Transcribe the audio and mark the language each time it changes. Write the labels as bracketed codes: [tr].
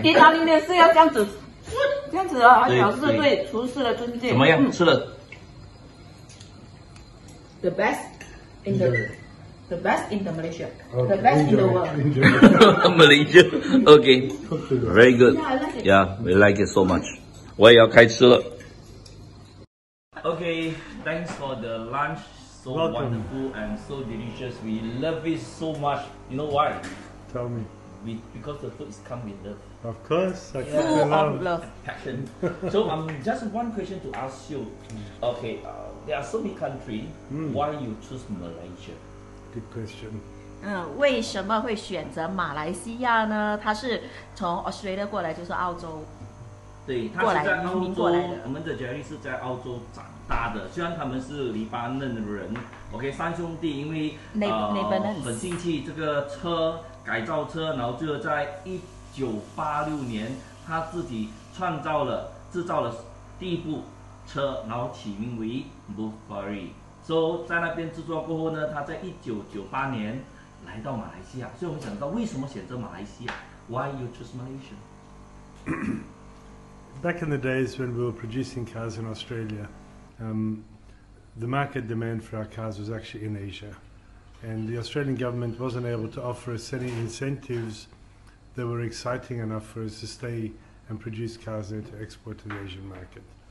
[zh] 意大利面是要这样子，这样子啊，表示对厨师的尊敬。怎么样？吃了 [en] The best in the best in the Malaysia, the best in the world. Malaysia. Okay. Very good. Yeah, we like it so much. [zh] 我也要开吃了。 [en] Okay, thanks for the lunch. So wonderful and so delicious. We love it so much. You know why? Tell me. Because the food is come with love. Of course, I Full of love. Passion. So just one question to ask you. Okay, there are so many countries. Why you choose Malaysia? Good question. [zh] 为什么会选择马来西亚呢？他是从 Australia 过来，就是澳洲。对，他是在澳洲，我们的 Jerry 是在澳洲长大的。虽然他们是黎巴嫩的人 ，OK， 三兄弟因为很兴趣这个车改造车，然后最后在1986年，他自己制造了第一部车，然后起名为 Bufari。 So 在那边制作过后呢，他在1998年来到马来西亚。所以我们想到为什么选择马来西亚 ？ [en] Why you choose Malaysia? Back in the days when we were producing cars in Australia, the market demand for our cars was actually in Asia. And the Australian government wasn't able to offer us any incentives that were exciting enough for us to stay and produce cars there to export to the Asian market.